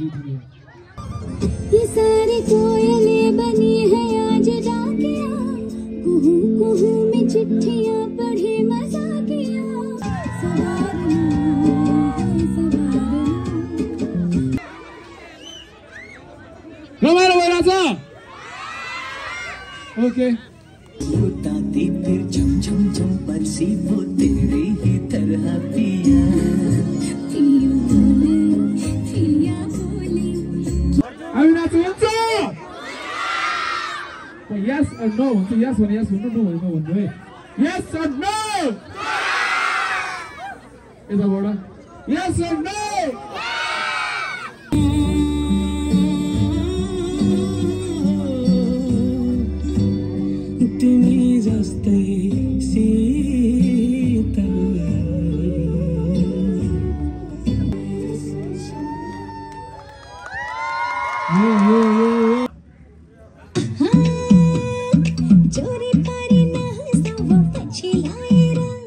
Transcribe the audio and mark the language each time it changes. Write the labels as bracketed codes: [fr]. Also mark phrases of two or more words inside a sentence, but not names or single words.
[hi] ये सारी कोयलें बनी है आज डाकिया कुहू कुहू में चिट्ठियां पढ़े मजाकिया [ne] रमाइलो भइरहेछ ओके [hi] ताती फिर झम झम झम बरसी वो तेरे ही तरह पिया [ne] हामी नाच्नु हुन्छ [en] yes or no [ne] हुन्छ yes भने yes भन्नु no भने no भन्नु है [en] yes or no [ne] यताबाट [en] yes or no [ne] तिमी जस्तै शीतल जोरी पारी ना सब पछि लाएर